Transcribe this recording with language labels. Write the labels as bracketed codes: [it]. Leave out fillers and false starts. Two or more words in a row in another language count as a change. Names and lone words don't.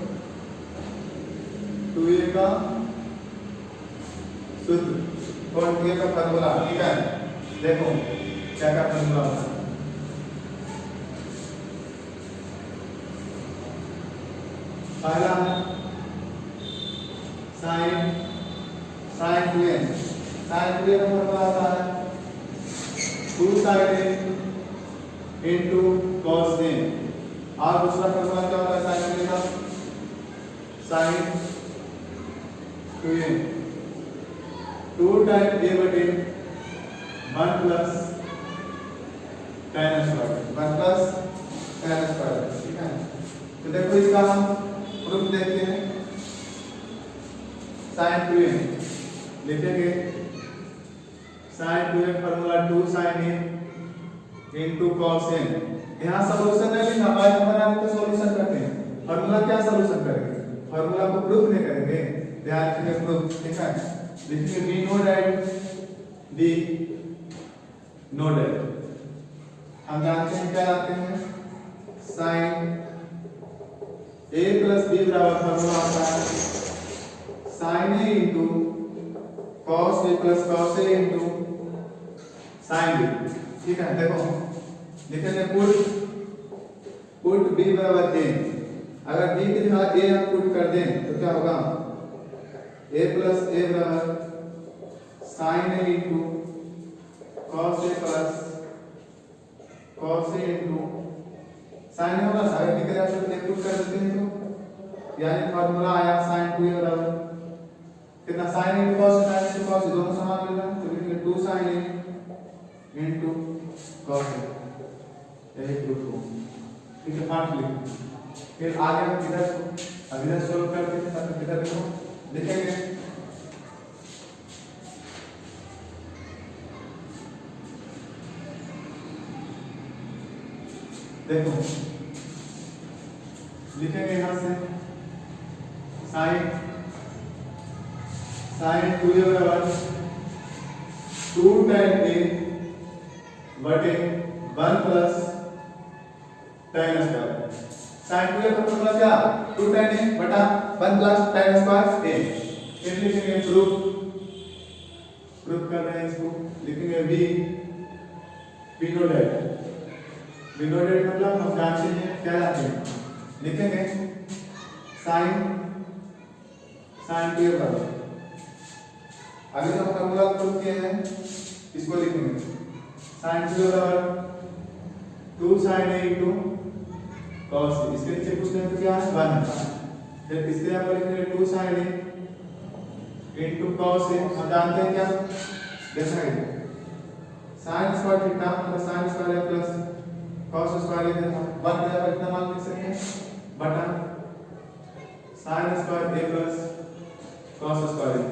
[hi] 2a का सूत्र, कोण 2a का फार्मूला। ठीक है, देखो क्या क्या फार्मूला होता है। पहला है sin 2a, sin 2a का फार्मूला आता [en] है 2 sin a into cos a, [hi] और दूसरा फार्मूला क्या होता है sin 2a का, sin 2a 2 टाइम a बटे 1 [en] plus tan square, [hi] 1 [en] plus tan square. [hi] ठीक है, तो देखो इसका हम प्रूफ देखते हैं। sin 2n लिखेंगे sin 2n फॉर्मूला 2 [en] sin a into cos n। [hi] यहाँ सॉल्यूशन नहीं लिखा, बाद में बनाने तो सॉल्यूशन करते हैं। फॉर्मूला क्या सॉल्यूशन करेंगे, फॉर्मूला को प्रूफ नहीं करेंगे, ध्यान रखिए प्रूफ। ठीक है, लिखेंगे [en] b know that b know that. [hi] हम जानते हैं क्या जानते हैं, [en] sin a plus b [hi] बराबर फॉर्मूला आता है [en] sin a into cos a plus cos a into sin b. [hi] ठीक है, देखो लिखेंगे पुट b बराबर a। अगर b की जगह a हम पुट कर दें तो क्या होगा, [en] a plus a [hi] बराबर [en] sin a into cos a plus cos a into sin a [hi] होगा। अगर b की जगह a पुट कर देते हैं तो यानी फॉर्मूला आया sin 2a बराबर कितना, [en] sin a into cos a, sin a into cos a [hi] दोनों समान मिल रहा है तो लिखेंगे [en] 2 sin a into cos a, [hi] यही प्रूफ हो। ठीक है, 5 लिख। फिर आगे हम इधर सोल्व करते हैं, तब इधर देखो लिखेंगे देखो लिखेंगे यहां से sin 2a बराबर 2 tan a बटे 1 [en] plus tan square. [hi] sin 2a का फॉर्मूला क्या, 2 tan a बटा 1 [en] plus tan square a. [hi] फिर लिखेंगे प्रूफ कर रहे हैं इसको, लिखेंगे [en] b know that [hi] मतलब हम जानते हैं क्या जानते हैं, लिखेंगे sin 2a बराबर अभी जो फॉर्मूला प्रूफ किए हैं इसको लिखेंगे sin 2a बराबर [en] 2 sin a into cos a. [hi] इसके नीचे कुछ नहीं तो क्या है 1 है। फिर इसके यहाँ पर लिखेंगे [en] 2 sin a into cos a. [hi] हम जानते हैं क्या, जैसा है [en] sin square theta plus sin square a plus cos square a [hi] है 1 के जगह इतना मान लिख सकते हैं बटा [en] sin square a plus cos square a.